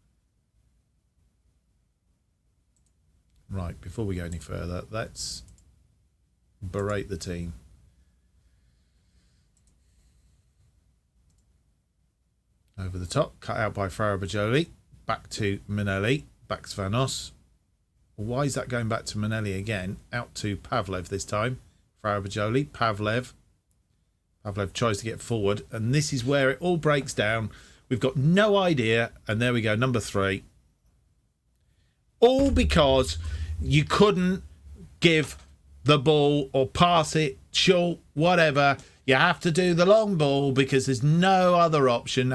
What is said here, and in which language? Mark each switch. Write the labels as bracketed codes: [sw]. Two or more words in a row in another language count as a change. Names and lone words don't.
[en] Right, before we go any further, let's berate the team. Over the top, cut out by Farah Bajoli. Back to Minelli. Back to Vanos. Why is that going back to Minelli again? Out to Pavlev this time. Farah Bajoli. Pavlev. Pavlev tries to get forward. And this is where it all breaks down. We've got no idea. And there we go, number 3. All because you couldn't give the ball or pass it short, whatever. You have to do the long ball because there's no other option.